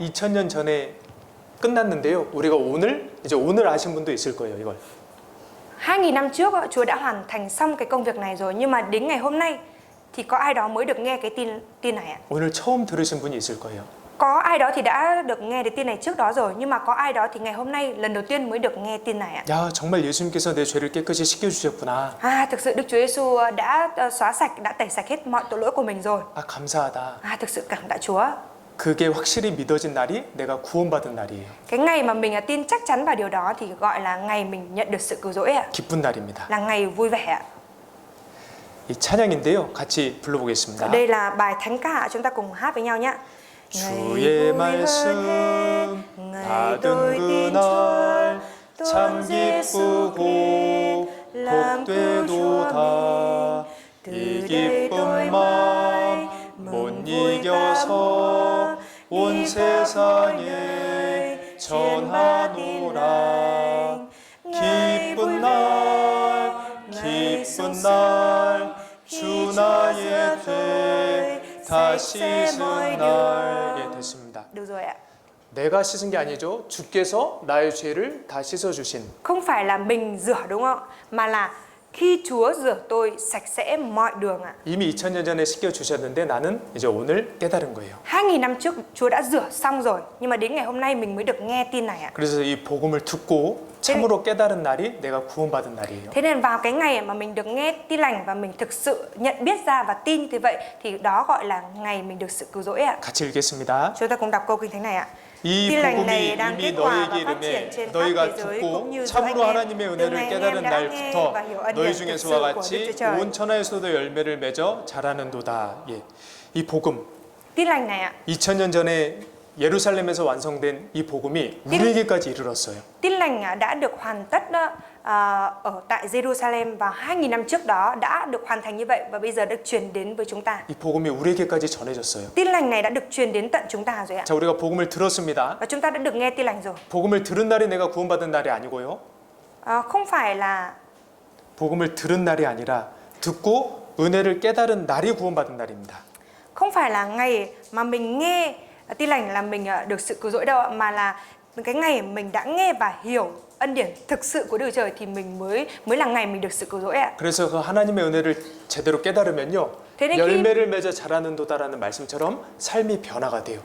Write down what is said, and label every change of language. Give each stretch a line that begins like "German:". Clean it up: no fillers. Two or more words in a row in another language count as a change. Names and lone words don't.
Korean: 2000년 전에 끝났는데요. 우리가 오늘 아신 분도 있을 거예요, 이걸.
Vietnamese: 2000 năm trước Chúa đã hoàn thành xong cái công việc này rồi, nhưng mà đến ngày hôm nay thì có ai đó mới được nghe cái tin này ạ?
Korean: 오늘 처음 들으신 분이 있을 거예요.
Vietnamese: Có ai đó thì đã được nghe cái tin này trước đó rồi, nhưng mà có ai đó thì ngày hôm nay lần đầu tiên mới được nghe tin này ạ?
Korean: 야, 정말 예수님께서 내 죄를 깨끗이 씻겨주셨구나.
Vietnamese: Thực sự Đức Chúa Giêsu đã xóa sạch, đã tẩy sạch hết mọi tội lỗi của mình rồi.
Korean: 아, 감사하다.
Vietnamese: Thực sự cảm tạ Chúa.
Korean: 그게 확실히 믿어진 날이 내가 구원받은 날이에요.
Vietnamese: Cái ngày mà mình tin chắc chắn vào điều đó thì gọi là ngày mình nhận được sự cứu rỗi ạ.
Korean: 기쁜 날입니다.
Vietnamese: Là ngày vui vẻ ạ.
Korean: 이 찬양인데요. 같이 불러보겠습니다.
Vietnamese: Đây là bài thánh ca, chúng ta cùng hát với nhau nhé.
Korean: 주의 말씀 받은 그날 참 기쁘고 복되도다. 이 기쁜 마음 못 이겨서 온 세상에 전하노라. 기쁜 날 주 나의 죄 다 씻은 날. 예, 됐습니다.
Vietnamese: Được rồi ạ.
Korean: 내가 씻은 게 아니죠. 주께서 나의 죄를 다 씻어주신.
Vietnamese: Không phải là mình rửa đúng không? Mà là khi Chúa rửa tôi sạch sẽ mọi đường ạ.
Korean: 이미 2000년 전에 씻겨주셨는데 나는 이제 오늘 깨달은 거예요.
Vietnamese: 2000 năm trước Chúa đã rửa xong rồi, nhưng mà đến ngày hôm nay mình mới được nghe tin này ạ.
Korean: 그래서 이 복음을 듣고 참으로 깨달은 날이 내가 구원받은 날이에요.
Vietnamese: Thế nên vào cái ngày mà mình được nghe tin lành và mình thực sự nhận biết ra và tin như thế vậy thì đó gọi là ngày mình được sự cứu rỗi ạ.
Korean: 같이 읽겠습니다.
Vietnamese: Chúng ta cùng đọc câu kinh thánh này ạ.
Korean: 이
Vietnamese: tin lành
Korean: 복음이
Vietnamese: này đang
Korean: 이미
Vietnamese: kết quả và
Korean: 너희에게
Vietnamese: phát triển
Korean: 이르매
Vietnamese: trên khắp
Korean: 너희가
Vietnamese: thế giới
Korean: 듣고
Vietnamese: cũng như giữa anh
Korean: 참으로
Vietnamese: em.
Korean: 하나님의
Vietnamese: Từ
Korean: 은혜를
Vietnamese: ngày anh
Korean: 깨달은
Vietnamese: em đã nghe
Korean: 날부터
Vietnamese: và hiểu ân
Korean: 너희
Vietnamese: điển
Korean: 중에
Vietnamese: thực sự
Korean: 서와
Vietnamese: của Đức Chúa
Korean: 같이
Vietnamese: Trời.
Korean: 온 천하에서도 열매를 맺어 자라는도다. 예. 이 복음
Vietnamese: Tin lành này ạ.
Korean: 2000년 전에 예루살렘에서 완성된 이 복음이 우리에게까지 이르렀어요.
Vietnamese: Tin lành đã được hoàn tất ở tại Jerusalem vào 2000 năm trước đó, đã được hoàn thành như vậy và bây giờ được truyền đến với chúng ta.
Korean: 이 복음이 우리에게까지 전해졌어요.
Vietnamese: Tin lành này đã được truyền đến tận chúng ta rồi ạ.
Korean: 자, 우리가 복음을 들었습니다.
Vietnamese: Và chúng ta đã được nghe tin lành rồi.
Korean: 복음을 들은 날이 내가 구원받은 날이 아니고요.
Vietnamese: Không phải là
Korean: 복음을 들은 날이 아니라 듣고 은혜를 깨달은 날이 구원받은 날입니다.
Vietnamese: không phải là ngày mà mình nghe tin lành là mình được sự cứu rỗi đâu ạ, mà là cái ngày mình đã nghe và hiểu ân điển thực sự của Đức Trời thì mình mới là ngày mình được sự cứu rỗi ạ.
Korean: 그래서 그 하나님의 은혜를 제대로 깨달으면요.
Vietnamese: thế nên
Korean: 열매를 맺어 자라는도다라는 말씀처럼 삶이 변화가 돼요.